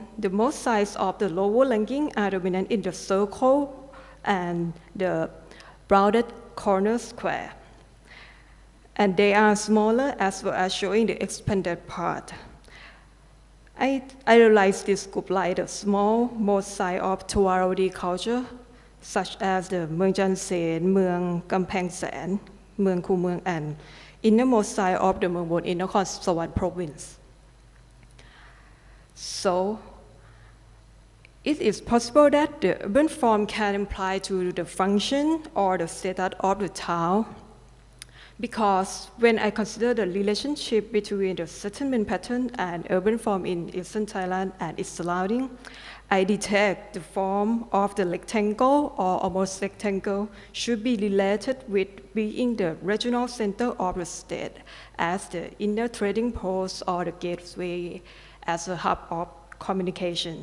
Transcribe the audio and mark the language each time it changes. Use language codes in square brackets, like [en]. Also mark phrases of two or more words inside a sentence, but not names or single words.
[en] The most sites of the lower ranking are dominant in the circle and the rounded corner square. And they are smaller as well as showing the expanded part. I realize this group like the small most site of Tuarodi culture, such as the Mueang Chan Sen, Mueang Kamphaeng Sen, Mueang Khu Mueang, and innermost side of the Mueang Bon in Nakhon Sawan province. So, it is possible that the urban form can imply to the function or the status of the town, because when I consider the relationship between the settlement pattern and urban form in Eastern Thailand and its surrounding, I detect the form of the rectangle or almost rectangle should be related with being the regional center of the state as the inner trading post or the gateway as a hub of communication.